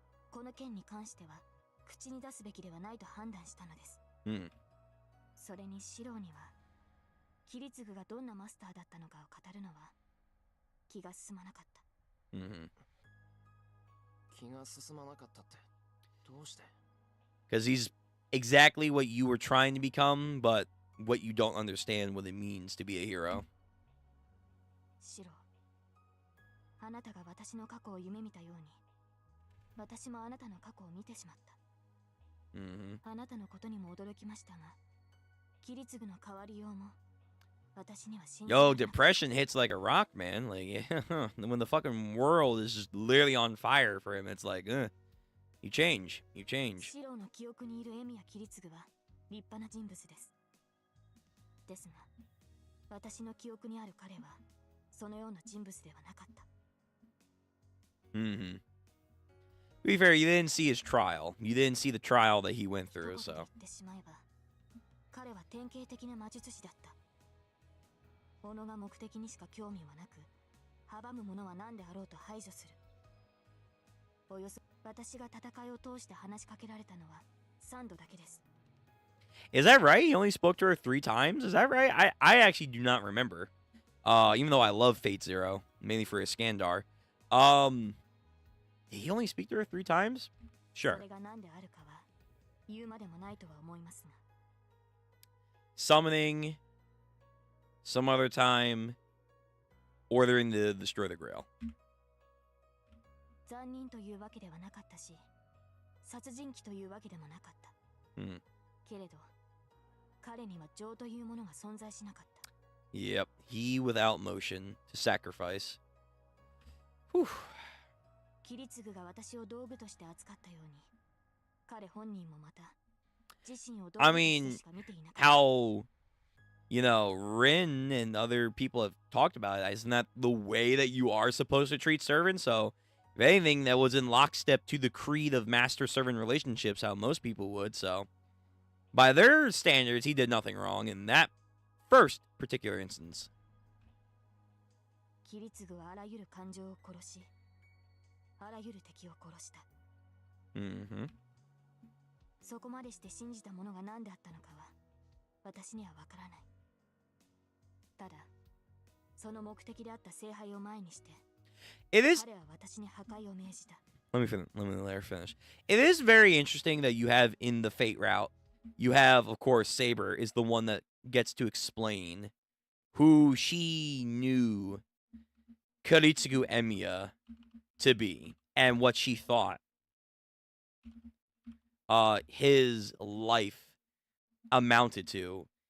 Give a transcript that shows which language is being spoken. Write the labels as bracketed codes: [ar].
[ja] この件に関しては口に出すべきではないと判断したのです。それにシローにはキリツグがどんなマスターだったのかを語るのは気が進まなかった。気が進まなかったってどうして？ [en] Because he's exactly what you were trying to become, but what you don't understand what it means to be a hero. [ja] シロー、あなたが私の過去を夢見たように、私もあなたの過去を見てしまった。あなたのことにも驚きましたが、キリツグの変わりようも私には信じられなかった。 [en] Yo, depression hits like a rock, man. Like, yeah, when the fucking world is just literally on fire for him, it's like, you change. [ja] シローの記憶にいるエミやキリツグは立派な人物です。ですが、私の記憶にある彼はそのような人物ではなかった。 [en] be fair, you didn't see his trial. You didn't see the trial that he went through, so. [ja] 彼は典型的な魔術師だった。己が目的にしか興味はなく、阻む者は何であろうと排除する。およそ私が戦いを通して話しかけられたのは3度だけです。 [en] Is that right? He only spoke to her 3 times? Is that right? I actually do not remember. Even though I love Fate Zero, mainly for his Skandar. Did he only speak to her 3 times? Sure. [ja] それが何であるかは言うまでもないとは思いますが。 [en] Summoning, some other time, ordering to destroy the Grail. [ja] 残忍というわけではなかったし、殺人鬼というわけでもなかった。けれど、彼には情というものが存在しなかった。 [en] Yep, he without motion to sacrifice. Whew. [ja] キリツグが私を道具として扱ったように、彼本人もまた自身を道具としてしか見ていなかった。 [en] How, you know, Rin and other people have talked about it. Isn't that the way that you are supposed to treat servants? So, if anything, that was in lockstep to the creed of master-servant relationships, how most people would. So, by their standards, he did nothing wrong in that first particular instance. [ja] キリツグはあらゆる感情を殺し、あらゆる敵を殺した。そこまでして信じたものが何であったのかは私にはわからない。ただ、その目的であった聖杯を前にして、彼は私に破壊を命じた。 [en] Let me let her finish. It is very interesting that you have in the Fate route, you have, of course, Saber is the one that gets to explain who she knew Karitsugu Emiya to be and what she thought his life amounted to.